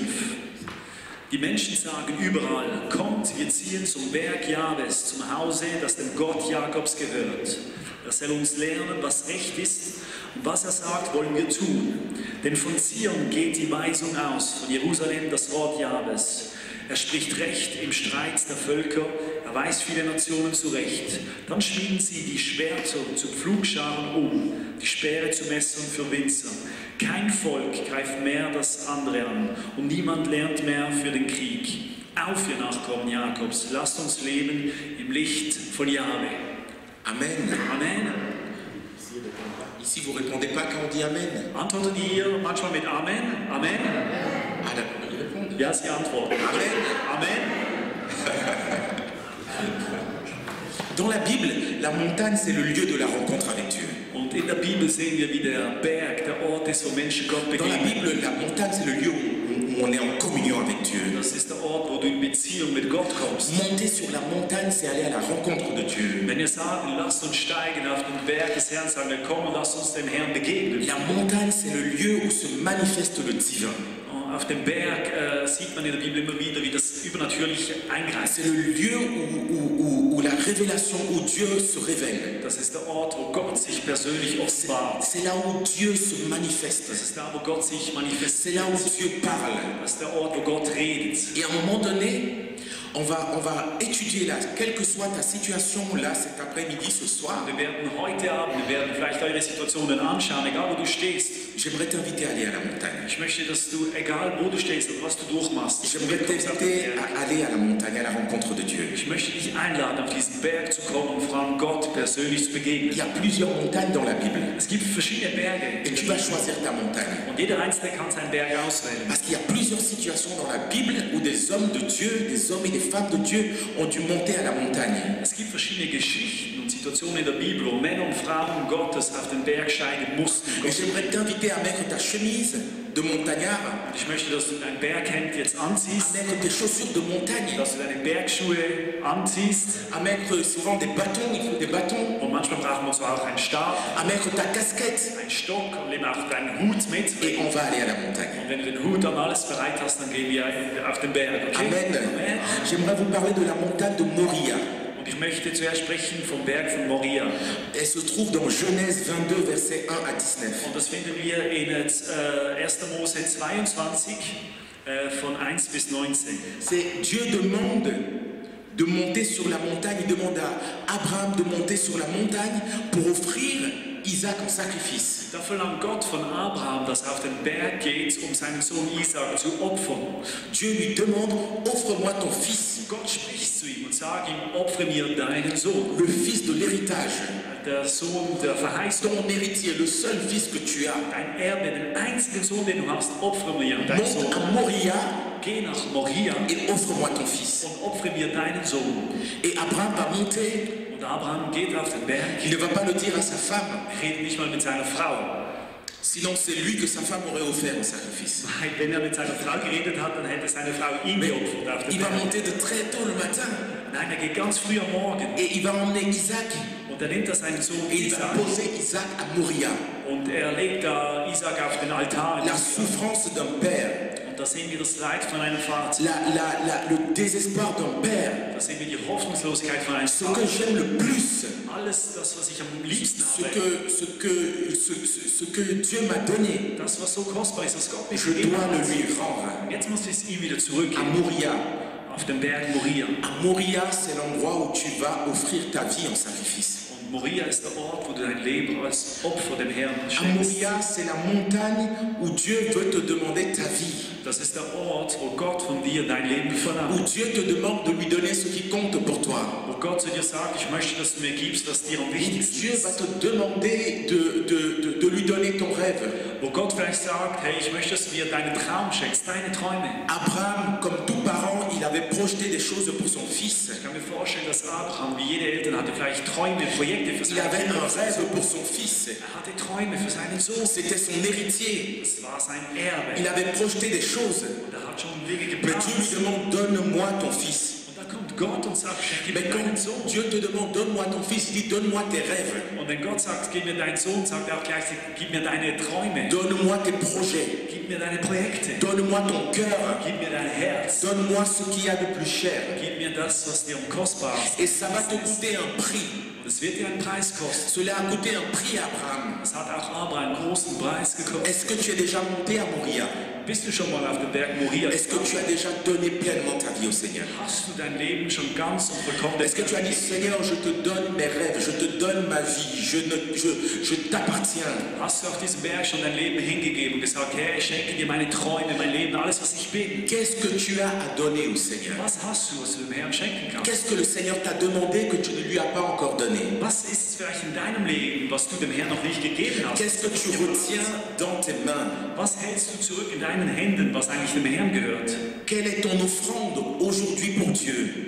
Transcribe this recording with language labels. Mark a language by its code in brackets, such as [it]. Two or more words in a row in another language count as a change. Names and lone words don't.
[de] Die Menschen sagen überall, kommt, wir ziehen zum Berg Jahwes, zum Hause, das dem Gott Jakobs gehört. Er soll uns lernen, was recht ist und was er sagt, wollen wir tun. Denn von Zion geht die Weisung aus, von Jerusalem das Wort Jahwes. Er spricht Recht im Streit der Völker, er weist viele Nationen zurecht. Dann schmieden sie die Schwerter zu Pflugscharen um, die Speere zu Messern für Winzer. Kein Volk greift mehr das andere an und niemand lernt mehr für den Krieg. Auf, ihr Nachkommen Jakobs, lasst uns leben im Licht von Jahwe. Amen. Amen. [fr] Ici, vous ne répondez pas quand on dit Amen. [de] Antwortet ihr manchmal mit Amen? Amen? [fr] Ah d'accord, ils répondent. [de] Ja, sie antworten. Amen. Amen. [fr] Dans la Bible, la montagne, c'est le lieu de la rencontre avec Dieu. [de] Und in der Bibel sehen wir, wie der Berg der Ort ist, wo Menschen Gott [fr] Dans la [de] begegnen. [fr] Bible, la montagne, c'est le lieu où on est en communion avec Dieu. [de] Das ist der Ort, wo du in Beziehung mit Gott kommst. [fr] Monter sur la montagne, c'est aller à la rencontre de Dieu. [de] Wenn wir sagen, lasst uns steigen auf den Berg des Herrn, sagen wir, komm und lasst uns dem Herrn begegnen. [fr] La montagne, c'est le lieu où se manifeste le divin. [de] Auf dem Berg sieht man in der Bibel immer wieder, wie das Übernatürliche eingreift. [fr] C'est le lieu où la révélation, où Dieu se révèle. [de] Das ist der Ort, wo Gott sich persönlich offenbart. [fr] C'est là où Dieu se manifeste. [de] Das ist da, wo Gott sich manifestiert. [fr] C'est là où Dieu parle. [de] Das ist der Ort, wo Gott redet. [fr] Et à un moment donné, on va étudier là, quelle que soit ta situation là cet après-midi, ce soir. [de] Wir werden heute Abend, wir werden vielleicht eure Situationen anschauen, egal wo du stehst. [fr] J'aimerais t'inviter à aller à la montagne. [de] Ich möchte, dass du, egal wo du stehst und was du durchmachst, [fr] J'aimerais t'inviter à aller à la montagne, à la rencontre de Dieu. [de] ich möchte dich einladen, auf diesen Berg zu kommen und vor allem Gott persönlich zu begegnen. [fr] Il y a plusieurs montagnes dans la Bible. [de] Es gibt verschiedene Berge [fr] Et tu vas choisir ta montagne. [de] und jeder Einzelne kann seinen Berg auswählen. [fr] Parce qu'il y a plusieurs situations dans la Bible où des hommes de Dieu, des hommes et des femmes de Dieu ont dû monter à la montagne. [de] Es gibt verschiedene Geschichten und Situationen in der Bibel, wo Männer und Frauen Gottes auf den Berg steigen mussten. [fr] Et j'aimerais t'inviter à mettre ta chemise de montagnard, [de] Und ich möchte, dass du dein Berghemd jetzt [fr] à [de] anziehst, [fr] mettre tes chaussures de montagne, [de] dass du deine Bergschuhe anziehst. [fr] à mettre souvent des bâtons, il faut des bâtons, [de] Und manchmal brauchen wir zwar auch einen Stab, [fr] à mettre ta casquette [de] einen Stock und eben auch deinen Hut mit. [fr] et on va aller à la montagne. [de] Und wenn du den Hut und alles bereit hast, dann gehen wir auf den Berg. Okay? Amen. Amen. [fr] J'aimerais vous parler de la montagne de Moria. [de] Und ich möchte zuerst sprechen vom Berg von Moria. [fr] Elle se trouve dans Genèse 22, versets 1 à 19. [de] Und das finden wir in 1. Mose 22 von 1 bis 19. [fr] C'est Dieu demande de monter sur la montagne. Il demande à Abraham de monter sur la montagne pour offrir Isaac en sacrifice. [de] Da verlangt Gott von Abraham, dass er auf den Berg geht, um seinen Sohn Isaac zu opfern. [fr] Dieu lui demande, offre-moi ton fils, [de] Gott spricht zu ihm und sagt ihm, opfere mir deinen Sohn. [fr] le fils de l'héritage, [de] Der Sohn der Verheißung, [fr] ton héritier, le seul fils que tu as. [de] dein Erbe, den einzigen Sohn, den du hast, opfere mir deinen [fr] Monte [de] Sohn. [fr] à Moria [de] Geh nach Moria [fr] et offre-moi ton fils. [de] und opfere mir deinen Sohn. [fr] Et Abraham va monter. [de] Und Abraham geht auf den Berg. [fr] Il ne va pas le dire à sa femme, [de] Er redet nicht mal mit seiner Frau. [fr] sinon c'est lui que sa femme aurait offert en sacrifice. [de] Weil wenn er mit seiner Frau geredet hat, dann hätte seine Frau ihn geopfert auf den [fr] Il va [de] Berg. [fr] monter de très tôt le matin [de] Nein, er geht ganz früh am Morgen [fr] et il va emmener Isaac [de] und er nimmt da seinen Sohn [fr] et il va [de] Isaac [fr] poser Isaac à Moria. [de] und er legt da Isaac auf den Altar. [fr] La souffrance d'un père, [de] Und da sehen wir das Leid von einem Vater. [fr] le désespoir d'un père. [de] Da sehen wir die Hoffnungslosigkeit von einem [fr] Ce [de] Vater. [fr] que j'aime le plus, [de] Alles das, was ich am liebsten [fr] ce [de] habe, [fr] que Dieu m'a donné, [de] das, was so kostbar ist, was Gott mir [fr] je [de] gegeben [fr] dois le [de] hat. [fr] lui rendre. [de] Jetzt muss ich es ihm wieder [fr] À [de] zurückgeben. [fr] Moria. [de] Auf dem Berg Moria. [fr] À Moria, c'est l'endroit où tu vas offrir ta vie en sacrifice. [de] Und Und Moria ist der Ort, wo du dein Leben als Opfer dem Herrn [fr] À [de] schenkst. [fr] Moria, c'est la montagne où Dieu veut te demander ta vie. [de] Das ist der Ort, wo Gott von dir dein Leben [fr] Où [de] verlangt. [fr] Dieu te demande de lui donner ce qui compte pour toi. [de] Wo Gott zu dir sagt, ich möchte, dass du mir gibst, was dir am wichtigsten [fr] Dieu va [de] ist. [fr] te demander de lui donner ton rêve. [de] Wo Gott vielleicht sagt, hey, ich möchte, dass du mir deinen Traum schenkst, deine Träume. [fr] Abraham, comme tout parent, il avait projeté des choses pour son fils. [de] Ich kann mir vorstellen, dass Abraham, wie jede Eltern, hatte vielleicht Träume, Projekte für [fr] Il avait [de] seinen [fr] un [de] Sohn. [fr] rêve pour son fils. [de] Er hatte Träume für seinen Sohn. [fr] C'était son héritier. [de] Das war sein Erbe. [fr] Il avait projeté des choses. [de] Und er hat schon Wege [fr] Mais [de] geplant. [fr] Dieu lui demande, donne-moi ton fils. [de] Und da kommt Gott und sagt, schenke [fr] Mais [de] mir deinen [fr] quand [de] Sohn. [fr] Dieu te demande, donne-moi ton fils, il dit, donne-moi tes rêves. [de] Und wenn Gott sagt, gib mir deinen Sohn, sagt er auch gleich, gib mir deine Träume. [fr] Donne-moi tes projets. [de] Gib mir deine Projekte. [fr] Donne-moi ton cœur. [de] Gib mir dein Herz. [fr] Donne-moi ce qu'il y a de plus cher. [de] Gib mir das, was dir am kostbarsten [fr] Et ça va te [de] ist. [fr] coûter un prix. [de] Und es wird dir einen Preis kosten. [fr] Cela a coûté un prix à Abraham. [de] Es hat auch Abraham einen großen Preis gekostet. [fr] Est-ce que tu es déjà monté à Moria? [de] Bist du schon mal auf dem Berg Moria? [fr] Est-ce que tu as déjà donné pleinement ta vie au Seigneur? [de] Hast du dein Leben schon ganz und vollkommen [fr] Est-ce que tu as dit, Seigneur, je te donne mes rêves, je te donne ma vie, je t'appartiens. [de] Hast du auf diesem Berg schon dein Leben hingegeben und gesagt, Herr, ich schenke dir meine Träume, mein Leben, alles, was ich bin? [fr] Qu'est-ce que tu as à donner au Seigneur? [de] Was hast du, was du dem Herrn schenken kannst? [fr] Qu'est-ce que le Seigneur t'a demandé que tu ne lui as pas encore donné? [de] Was ist es vielleicht in deinem Leben, was du dem Herrn noch nicht gegeben hast? [fr] Qu'est-ce que tu retiens dans tes mains? [de] Was hältst du zurück in deinen Händen, was eigentlich dem Herrn gehört? [fr] Quelle est ton offrande aujourd'hui pour Dieu?